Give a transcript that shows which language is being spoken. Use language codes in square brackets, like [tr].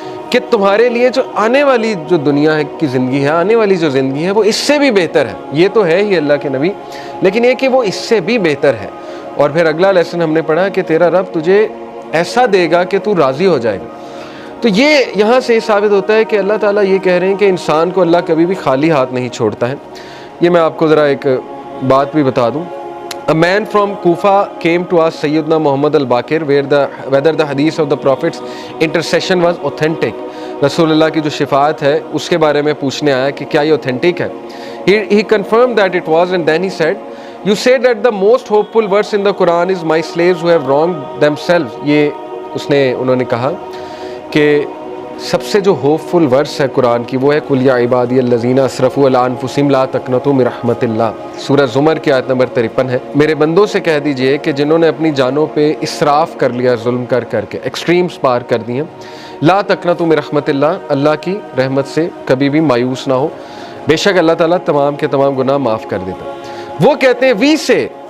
[ur] کہ تمہارے لیے جو آنے والی جو دنیا کی زندگی ہے، آنے والی جو زندگی ہے وہ اس سے بھی بہتر ہے۔ یہ تو ہے ہی اللہ کے نبی، لیکن یہ کہ وہ اس سے بھی بہتر ہے۔ اور پھر اگلا لیسن ہم نے پڑھا کہ تیرا رب تجھے ایسا دے گا کہ تو راضی ہو جائے گا۔ تو یہ یہاں سے ثابت ہوتا ہے کہ اللہ تعالیٰ یہ کہہ رہے ہیں کہ انسان کو اللہ کبھی بھی خالی ہاتھ نہیں چھوڑتا ہے۔ یہ میں آپ کو ذرا ایک بات بھی بتا دوں۔ [en] A man from Kufa came to ask Sayyidina Muhammad al-Baqir whether the hadith of the Prophet's intercession was authentic. [ur] رسول اللہ کی جو شفاعت ہے اس کے بارے میں پوچھنے آیا کہ کیا یہ authentic ہے۔ [en] He confirmed that it was, and then he said, "You said that the most hopeful verse in the Quran is my slaves who have wronged themselves." [ur] یہ انہوں نے کہا کہ سب سے جو ہوپ فل ورس ہے قرآن کی وہ ہے [ar] قُلْ يَا عِبَادِيَ الَّذِينَ أَسْرَفُوا عَلَىٰ أَنفُسِهِمْ لَا تَقْنَطُوا مِن رَحْمَتِ اللَّهِ۔ [ur] سورہ زمر کی آیت نمبر 53 ہے۔ میرے بندوں سے کہہ دیجئے کہ جنہوں نے اپنی جانوں پہ اسراف کر لیا، ظلم کر کے ایکسٹریمز پار کر دی ہیں، [ar] لا تقنطوا من رحمت اللہ، [ur] اللہ کی رحمت سے کبھی بھی مایوس نہ ہو، بے شک اللہ تعالیٰ تمام کے تمام گناہ معاف کر دیتا۔ وہ کہتے ہیں [en] we say